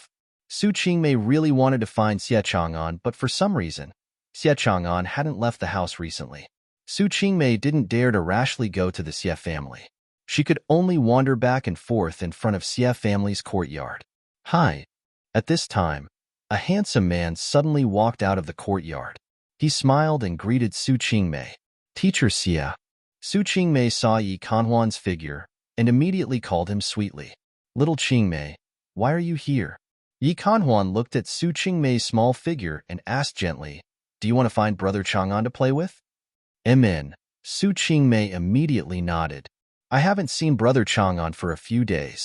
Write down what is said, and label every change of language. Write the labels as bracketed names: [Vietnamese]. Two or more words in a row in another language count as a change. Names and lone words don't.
[English] Su Qingmei really wanted to find Xie Chang'an, but for some reason, Xie Chang'an hadn't left the house recently. Su Qingmei didn't dare to rashly go to the Xie family. She could only wander back and forth in front of Xie family's courtyard. Hi. At this time, a handsome man suddenly walked out of the courtyard. He smiled and greeted Su Qingmei. Teacher Xie. Su Qingmei saw Yi Kanhuan's figure and immediately called him sweetly. Little Qingmei, why are you here? Yi Kanhuan looked at Su Qingmei's small figure and asked gently, do you want to find Brother Chang'an to play with? Amen. Su Qingmei immediately nodded. I haven't seen Brother Chang'an for a few days.